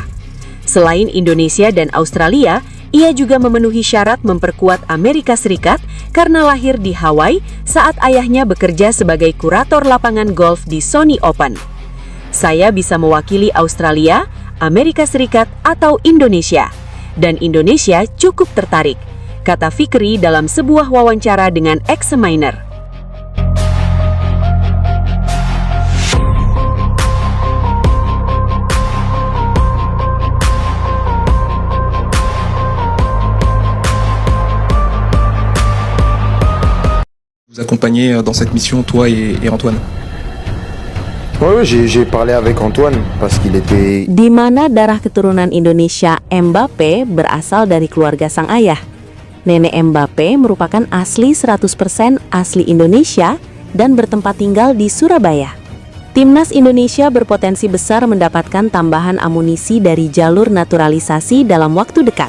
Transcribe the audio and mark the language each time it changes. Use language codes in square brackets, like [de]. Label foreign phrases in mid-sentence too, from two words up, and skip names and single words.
[id] Selain Indonesia dan Australia, ia juga memenuhi syarat memperkuat Amerika Serikat karena lahir di Hawaii saat ayahnya bekerja sebagai kurator lapangan golf di Sony Open. Saya bisa mewakili Australia, Amerika Serikat, atau Indonesia. Dan Indonesia cukup tertarik, kata Vickery dalam sebuah wawancara dengan Examiner. [fr] Vous accompagner dans cette mission, toi et Antoine. Ouais, j'ai parlé avec Antoine parce qu'il était... [id] Di mana darah keturunan Indonesia Mbappe berasal dari keluarga sang ayah. Nenek Mbappe merupakan asli 100% asli Indonesia dan bertempat tinggal di Surabaya. Timnas Indonesia berpotensi besar mendapatkan tambahan amunisi dari jalur naturalisasi dalam waktu dekat.